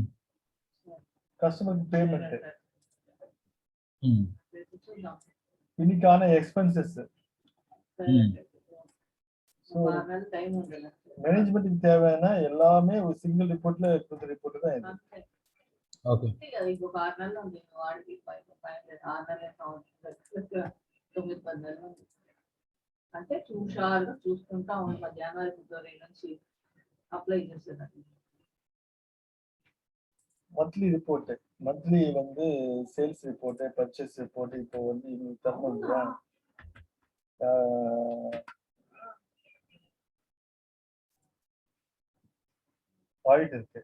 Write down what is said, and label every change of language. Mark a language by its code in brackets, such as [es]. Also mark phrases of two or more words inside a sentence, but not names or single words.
[en] Customer payment, ம் [ta] இன்னைக்கான எக்ஸ்பென்சஸ். ம் [en] So management [ta] தேவையான எல்லாமே ஒரு [en] single report [ta] இருக்கிற ரிப்போர்ட் தான் இது. [te] ఓకే ఇంకొక 6 నెలలు ఉంది వాడికి 6 నెలలు 9-10 నెలలు అంటే చూషారుగా చూసుకుంటా ఉంటా జనవరి ఫిబ్రవరి నుంచి అప్లై చేసేదాన్ని. [en] Monthly report, monthly வந்து sales report, purchase report. [ta] இப்போ வந்து இன்னைக்கு தரணும் இல்லையா, ஆடிட் இருக்கு.